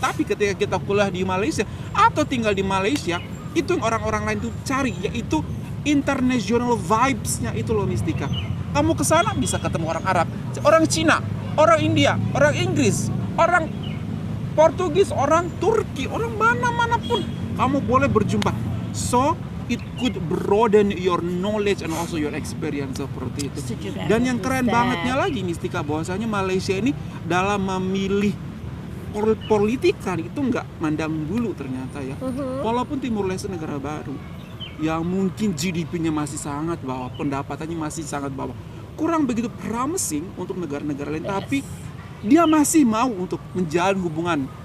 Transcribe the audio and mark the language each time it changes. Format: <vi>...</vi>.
<id>Tapi ketika kita kuliah di Malaysia atau tinggal di Malaysia, itu yang orang-orang lain tuh cari, yaitu</id> <en>international vibes-</en> <id>nya itu loh Mistika. Kamu ke sana bisa ketemu orang Arab, orang Cina, orang India, orang Inggris, orang Portugis, orang Turki, orang mana-mana pun kamu boleh berjumpa.</id> <en>So it could broaden your knowledge and also your experience</en> <id>seperti itu. Dan yang keren bangetnya lagi Mistika, bahwasanya Malaysia ini dalam memilih politikan itu nggak mandang bulu ternyata ya. Walaupun Timur Leste negara baru yang mungkin GDP-nya masih sangat bawah, pendapatannya masih sangat bawah, kurang begitu promising untuk negara-negara lain, tapi dia masih mau untuk menjalin hubungan.</id>